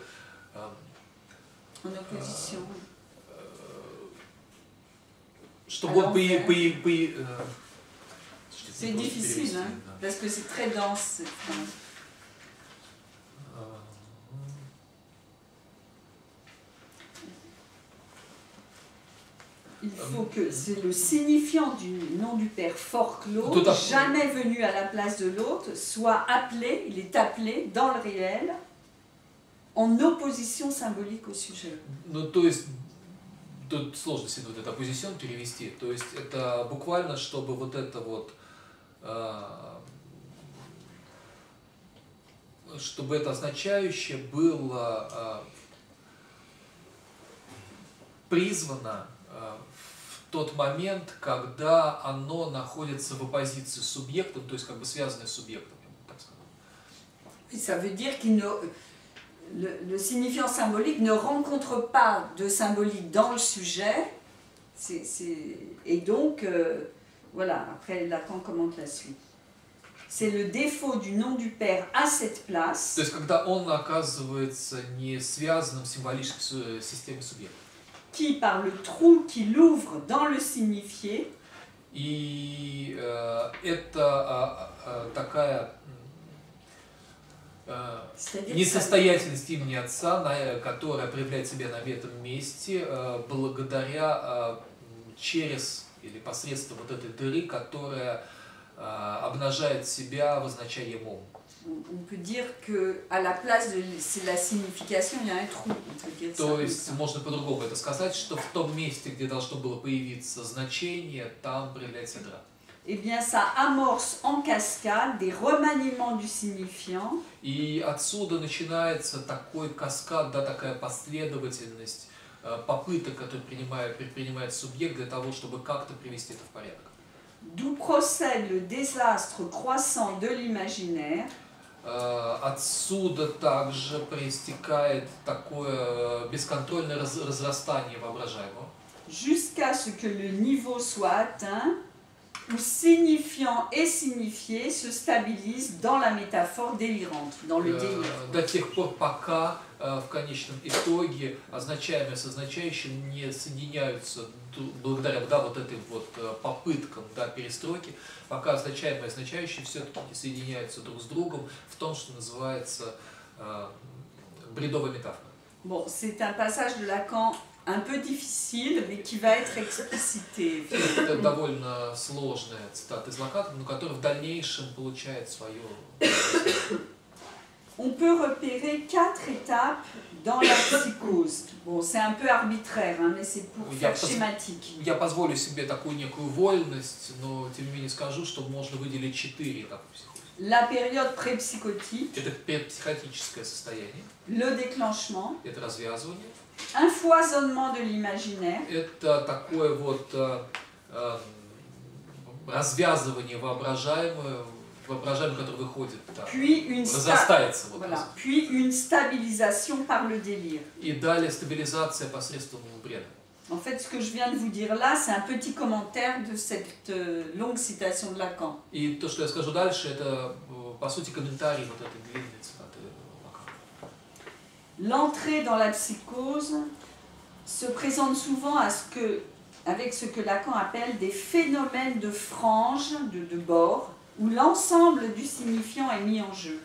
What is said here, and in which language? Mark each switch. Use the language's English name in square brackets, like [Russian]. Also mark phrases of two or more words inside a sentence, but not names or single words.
[French] En opposition. [Russian] чтобы он [French] C'est difficile, hein, parce que c'est très dense cette phrase. Il faut que c'est le signifiant du nom du père forclos, jamais venu à la place de l'autre, soit appelé, il est appelé dans le réel, en opposition symbolique au sujet. [Russian] Ну, то есть, тут сложно себе вот это оппозицион перевести, то есть это буквально, чтобы вот это вот, чтобы это означающее было призвано в тот момент, когда оно находится в оппозиции с субъектом, то есть как бы связанное с субъектом, я бы так сказал. [French] Ça veut dire qu'il ne... le signifiant symbolique ne rencontre pas de symbolique dans le sujet, et donc, voilà, après Lacan commente la suite. C'est le défaut du nom du Père à cette place. [Russian] То есть, когда он оказывается не связанным символически с системой субъекта. [French] Qui, par le trou qu'il ouvre dans le signifié, [Russian] И это такая несостоятельность имени Отца, которая проявляет себя на этом месте благодаря через или посредством вот этой дыры, которая обнажает себя в означаемом. [French] On peut dire qu'à la place de la signification, il y a un trou. [Russian] То есть можно по-другому это сказать, что в том месте, где должно было появиться значение, там проявляется дыра. [French] Eh bien, ça amorce en cascade des remaniements du signifiant. [Russian] И отсюда начинается такой каскад, да, такая последовательность попыток, которые предпринимает субъект для того, чтобы как-то привести это в порядок. [French] D'où procède le désastre croissant de l'imaginaire. [Russian] Отсюда также проистекает такое бесконтрольное разрастание воображаемого. [French] Jusqu'à ce que le niveau soit atteint, où signifiant et signifié se stabilisent dans la métaphore délirante, dans le délire. [Russian] До тех пор, пока в конечном итоге означаемое с означающим не соединяются благодаря, да, вот этим вот попыткам, да, перестройки, пока означаемое и означающее все-таки не соединяются друг с другом в том, что называется бредовая метафора. [French] Bon, c'est un passage de Lacan un peu difficile, mais qui va être explicité. [Russian] Это довольно сложная цитата из Лакана, но которая в дальнейшем получает свое. [French] On peut repérer 4 étapes dans la psychose. Bon, c'est un peu arbitraire, hein, mais c'est pour faire schématique. [Russian] Я позволю себе такую некую вольность, но тем не менее скажу, что можно выделить 4 этапа психоза. [French] La période pré-psychotique. [Russian] Это предпсихотическое состояние. [French] Le déclenchement. [Russian] Это развязывание. [French] Un foisonnement de l'imaginaire. [Russian] Это такое вот развязывание воображаемое, которое выходит, да, разрастается. Вот, [French] voilà. Puis une stabilisation par le délire. [Russian] И далее стабилизация посредством бреда. [French] En fait, ce que je viens de vous dire là, c'est un petit commentaire de cette longue citation de Lacan. [Russian] И то, что я скажу дальше, это по сути комментарий вот этой длинной цитаты Лакана. [French] L'entrée dans la psychose se présente souvent avec ce que Lacan appelle des phénomènes de franges, de bord, où l'ensemble du signifiant est mis en jeu.